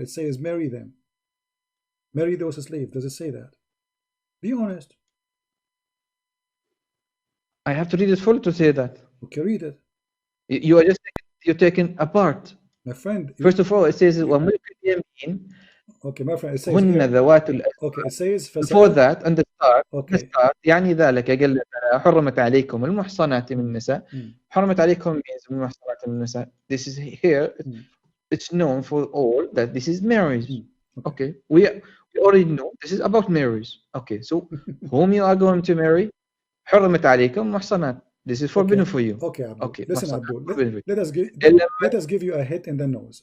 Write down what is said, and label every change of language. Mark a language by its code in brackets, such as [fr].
[en] It says marry them. Marry those slaves. Does it say that? Be honest. I have to read it full to say that. Okay, read it. You're taking apart. My friend. First of all, it says [ar] وَمُلْكُ الْيَمِينِ. [en] Okay, my friend. It says [ar] هن ذوات [en] okay, it says before that on the start. Okay. The start [ar] يعني ذلك قال حرمت عليكم المحصنات من النساء. حرمت عليكم means المحصنات من النساء. [en] This is here. It's known for all that this is marriage. Okay. We already know this is about marriage. Okay. So whom you are going to marry? [ar] حرمت عليكم محصنات. [en] This is forbidden for you. Okay, Abdul. Okay. Listen, Abdul. Let us give you a hit in the nose.